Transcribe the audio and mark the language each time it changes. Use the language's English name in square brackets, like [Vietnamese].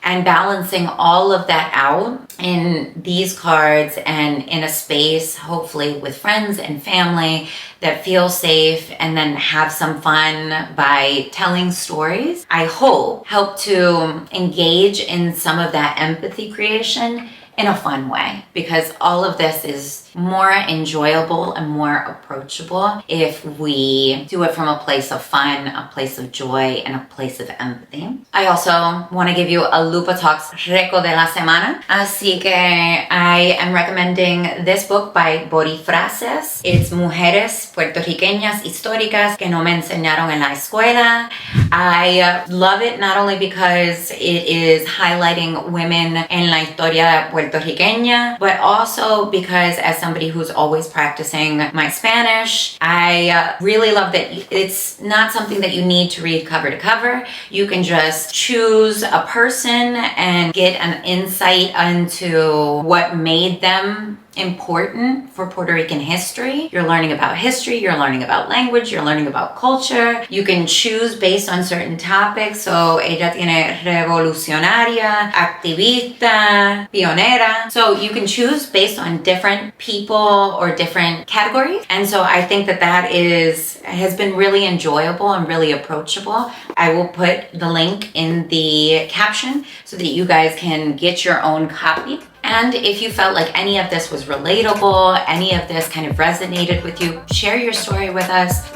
[English] And balancing all of that out in these cards and in a space, hopefully with friends and family, that feel safe, and then have some fun by telling stories, I hope help to engage in some of that empathy creation in a fun way, because all of this is more enjoyable and more approachable if we do it from a place of fun, a place of joy, and a place of empathy. I also want to give you a LUPA Talks Reco de la Semana. [Spanish] Así que [English] I am recommending this book by Frases. It's Mujeres, Puertorriqueñas, Históricas que no me enseñaron en la escuela. I love it not only because it is highlighting women [Spanish] en la historia puertorriqueña, [English] but also because as somebody who's always practicing my Spanish, I really love that it's not something that you need to read cover to cover. You can just choose a person and get an insight into what made them important for Puerto Rican history. You're learning about history, you're learning about language, you're learning about culture. You can choose based on certain topics. [Spanish] So ella tiene revolucionaria, activista, pionera. [English] So you can choose based on different people or different categories. And so I think that has been really enjoyable and really approachable. I will put the link in the caption so that you guys can get your own copy. And if you felt like any of this was relatable, any of this kind of resonated with you, share your story with us.